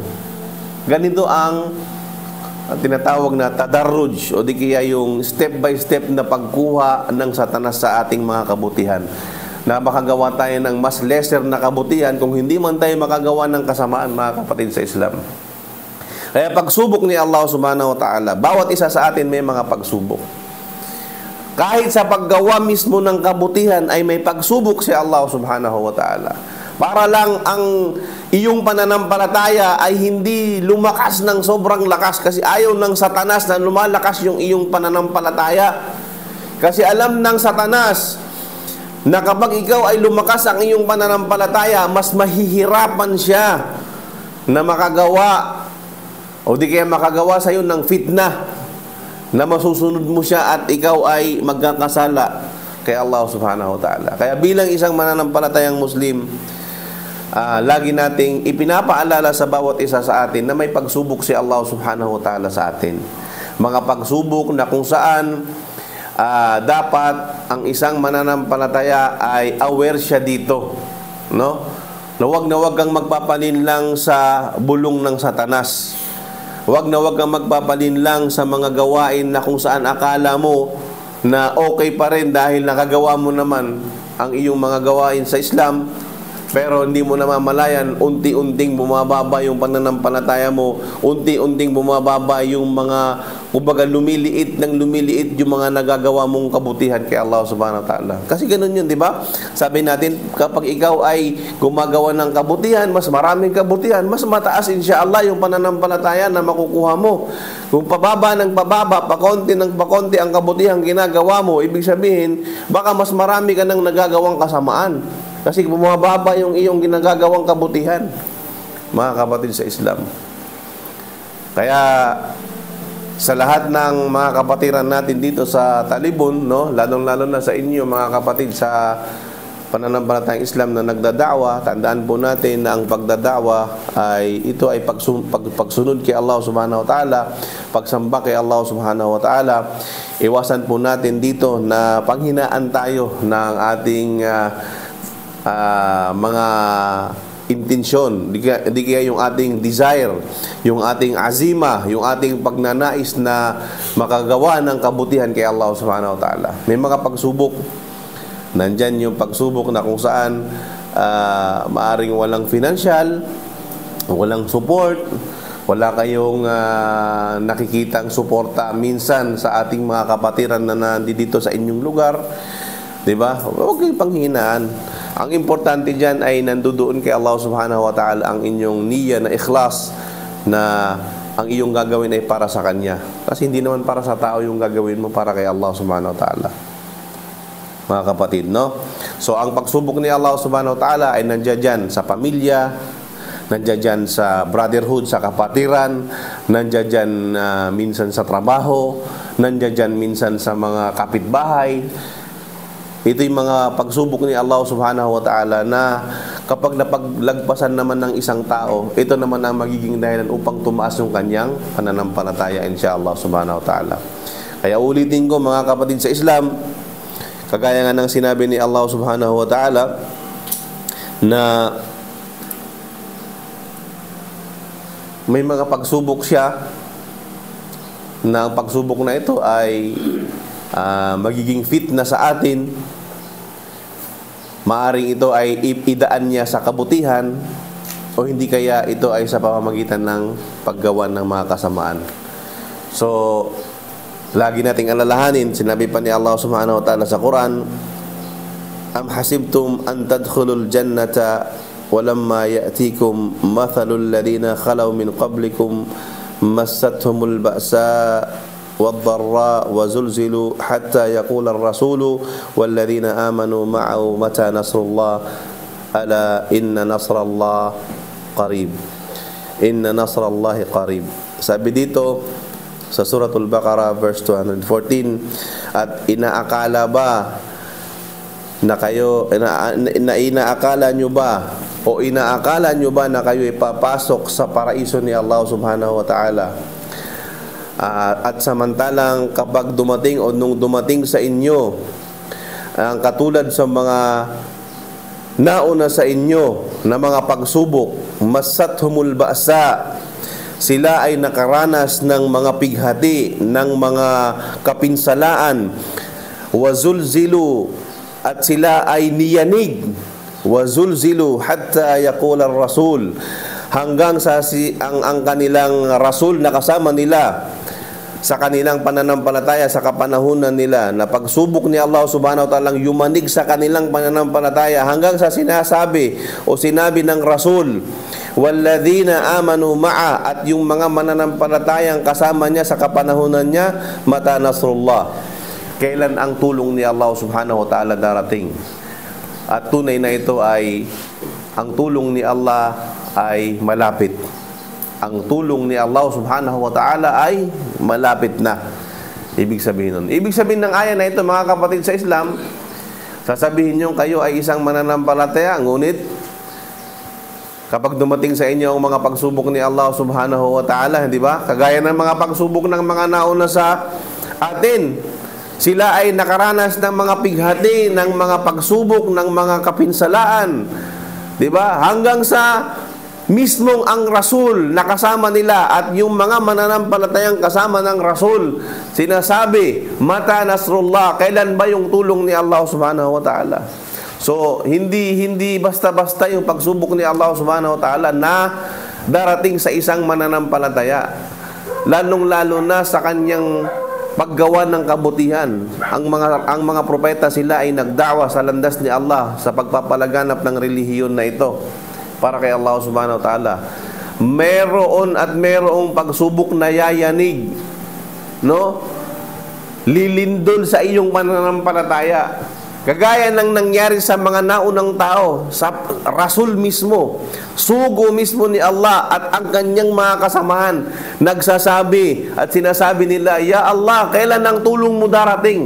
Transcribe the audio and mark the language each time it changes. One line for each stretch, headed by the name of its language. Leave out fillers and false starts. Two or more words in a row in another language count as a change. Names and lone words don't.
Filipino: Ganito ang tinatawag na tadarruj o di kaya yung
English: step by step
Filipino: na pagkuha ng Satanas sa ating mga kabutihan. Na makagawa tayo ng mas lesser na kabutihan kung hindi man tayo makagawa ng kasamaan, mga kapatid sa Islam. Kaya pagsubok ni Allah
Arabic: سبحانه وتعالى,
Filipino: bawat isa sa atin may mga pagsubok. Kahit sa paggawa mismo ng kabutihan ay may pagsubok si Allah
Arabic: سبحانه وتعالى.
Filipino: Para lang ang iyong pananampalataya ay hindi lumakas ng sobrang lakas, kasi ayaw ng Satanas na lumalakas yung iyong pananampalataya. Kasi alam ng Satanas na kapag ikaw ay lumakas ang iyong pananampalataya, mas mahihirapan siya na makagawa o di kaya makagawa sa iyo ng fitna na masusunod mo siya at ikaw ay magkakasala kay Allah
Arabic: سبحانه وتعالى.
Filipino: Kaya bilang isang mananampalatayang Muslim, lagi nating ipinapaalala sa bawat isa sa atin na may pagsubok si Allah
Arabic: سبحانه وتعالى
Filipino: sa atin. Mga pagsubok na kung saan dapat ang isang mananampalataya ay aware siya dito, no? Na wag kang magpapalin lang sa bulong ng Satanas. Wag kang magpapalin lang sa mga gawain na kung saan akala mo na okay pa rin dahil nakagawa mo naman ang iyong mga gawain sa Islam, pero hindi mo namamalayan, unti-unting bumababa yung pananampalataya mo, unti-unting bumababa yung mga kumbaga lumiliit yung mga nagagawa mong kabutihan kay Allah
Arabic: سبحانه وتعالى.
Filipino: Kasi ganun yun, di ba? Sabi natin, kapag ikaw ay gumagawa ng kabutihan, mas maraming kabutihan, mas mataas
Arabic: إن شاء الله
Filipino: yung pananampalataya na makukuha mo. Kung pababa ng pababa, pakonti ng pakonti ang kabutihan ginagawa mo, ibig sabihin, baka mas marami ka ng nagagawang kasamaan. Kasi bumababa yung iyong ginagagawang kabutihan, mga kapatid sa Islam. Kaya sa lahat ng mga kapatiran natin dito sa Talibon, no, lalong-lalo na sa inyo mga kapatid sa pananampalatayang Islam na nagdada'wa, tandaan po natin na ang pagdada'wa ay ito ay pagsunod kay Allah
Arabic: سبحانه وتعالى,
Filipino: pagsamba kay Allah
Arabic: سبحانه وتعالى.
Filipino: Iwasan po natin dito na panghinaan tayo ng ating mga intensyon, di kaya yung ating desire, yung ating azima, yung ating pagnanais na makagawa ng kabutihan kay Allah
Arabic: سبحانه وتعالى.
Filipino: May mga pagsubok, nandyan yung pagsubok na kung saan maaring walang financial, walang support, wala kayong nakikitang suporta minsan sa ating mga kapatiran na nandito sa inyong lugar, di ba? Huwag kayong panghinaan. Ang importante dyan ay nandoon kay Allah
Arabic: سبحانه وتعالى
Filipino: ang inyong niya na ikhlas na ang iyong gagawin ay para sa Kanya. Kasi hindi naman para sa tao yung gagawin mo, para kay Allah
Arabic: سبحانه وتعالى.
Filipino: Mga kapatid, no? So, ang pagsubok ni Allah
Arabic: سبحانه وتعالى
Filipino: ay nandiyan dyan sa pamilya, nandiyan dyan sa brotherhood, sa kapatiran, nandiyan dyan minsan sa trabaho, nandiyan dyan minsan sa mga kapitbahay. Ito yung mga pagsubok ni Allah
Arabic: سبحانه وتعالى
Filipino: na kapag napaglagpasan naman ng isang tao, ito naman ang magiging dahilan upang tumaas yung kanyang pananampalataya
Arabic: إن شاء الله سبحانه وتعالى.
Filipino: Kaya ulitin ko mga kapatid sa Islam, kagaya nga ng sinabi ni Allah
Arabic: سبحانه وتعالى
Filipino: na may mga pagsubok siya, na ang pagsubok na ito ay magiging fitna sa atin. Maaring ito ay idaan niya sa kabutihan, o hindi kaya ito ay sa pamamagitan ng paggawa ng mga kasamaan. So, lagi nating alalahanin, sinabi pa ni Allah subhanahu wa ta'ala sa Quran,
Arabic: أم حسبتم أن تدخلوا الجنة ولما يأتكم مثل الذين خلوا من قبلكم مستهم البأساء والضراء وزلزلوا حتى يقول الرسول والذين آمنوا معه متى نصر الله ألا إن نصر الله قريب إن نصر الله قريب.
Filipino: Sabi dito sa Suratul Baqarah verse 214, at inaakala ba na kayo inaakala nyo ba o inaakala nyo ba na kayo ipapasok sa paraiso ni Allah
Arabic: سبحانه وتعالى?
Filipino: At samantalang kapag dumating o nung dumating sa inyo ang katulad sa mga nauna sa inyo na mga pagsubok,
Arabic: مستهم البأساء,
Filipino: sila ay nakaranas ng mga pighati, ng mga kapinsalaan, wazulzilu, at sila ay niyanig,
Arabic: وزلزلوا حتى يقول الرسول,
Filipino: hanggang sa ang kanilang rasul na kasama nila sa kanilang pananampalataya sa kapanahunan nila, na pagsubok ni Allah
Arabic: سبحانه وتعالى
Filipino: yumanig sa kanilang pananampalataya hanggang sa sinasabi o sinabi ng rasul,
Arabic: والذين آمنوا مع,
Filipino: at yung mga mananampalatayang kasama niya sa kapanahunan niya,
Arabic: متى نصر الله,
Filipino: kailan ang tulong ni Allah
Arabic: سبحانه وتعالى
Filipino: darating. At tunay na ito ay ang tulong ni Allah ay malapit. Ang tulong ni Allah
Arabic: سبحانه وتعالى
Filipino: ay malapit na. Ibig sabihin nun. Ibig sabihin ng aya na ito, mga kapatid sa Islam, sasabihin nyo kayo ay isang mananampalataya, ngunit kapag dumating sa inyo ang mga pagsubok ni Allah
Arabic: سبحانه وتعالى,
Filipino: hindi ba? Kagaya ng mga pagsubok ng mga nauna sa atin, sila ay nakaranas ng mga pighati, ng mga pagsubok, ng mga kapinsalaan, di ba? Hanggang sa mismong ang Rasul na kasama nila at yung mga mananampalatayang kasama ng Rasul, sinasabi,
Arabic: متى نصر الله,
Filipino: kailan ba yung tulong ni Allah
Arabic: سبحانه وتعالى?
Filipino: So, hindi basta-basta yung pagsubok ni Allah
Arabic: سبحانه وتعالى
Filipino: na darating sa isang mananampalataya. lalong-lalo na sa kanyang paggawa ng kabutihan. Ang mga propeta, sila ay nagdawa sa landas ni Allah sa pagpapalaganap ng relihiyon na ito para kay Allah
Arabic: سبحانه وتعالى.
Filipino: Meron at merong pagsubok na yayanig, no? Lilindol sa iyong pananampalataya. Kagaya ng nangyari sa mga naunang tao, sa Rasul mismo, sugo mismo ni Allah at ang kanyang mga kasamahan, nagsasabi at sinasabi nila,
Arabic: "يا الله,
Filipino: kailan ang tulong mo darating?"